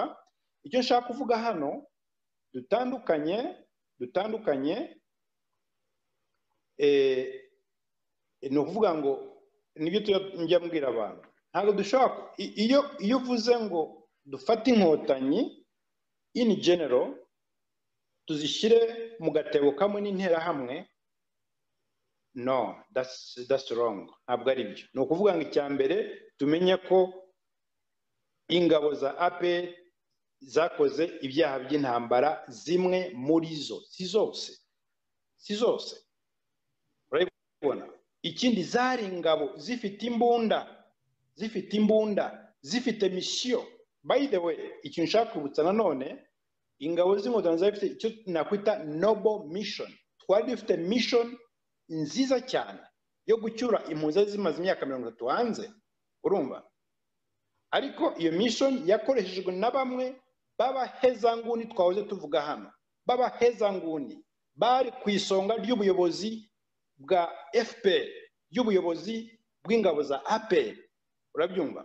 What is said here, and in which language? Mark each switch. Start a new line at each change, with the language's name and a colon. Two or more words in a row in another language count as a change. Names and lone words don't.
Kinyarwanda: Icyo nshaka kuvuga hano, dutandukanye ni ukuvuga ngo nibyo njya mbwira abantu, ntabwo dushobora, iyo uvuze ngo dufate inkotanyi
English: in general
Kinyarwanda: tuzishyire mu gatebo kamwe n'interahamwe, no,
English: that's wrong.
Kinyarwanda: Ntabwo ari byo. Ni ukuvuga ngo icya mbere tumenye ko ingabo za APR zakoze ibyaha by'intambara, zimwe muri zo, si zose. Urabibona? Ikindi, zari ingabo zifite imbunda, zifite mission.
English: By the way,
Kinyarwanda: ikintu nshaka kwibutsa nanone, ingabo z'inkotanyi zifite icyo nakwita
English: noble mission.
Kinyarwanda: Twari dufite mission nziza cyane yo gucyura impunzi zimaze imyaka 30 hanze, urumva. Ariko iyo mission yakoreshejwe na bamwe b'abahezanguni twahoze tuvuga hano, b'abahezanguni bari ku isonga ry'ubuyobozi bwa FPR, ry'ubuyobozi bw'ingabo za APR, urabyumva.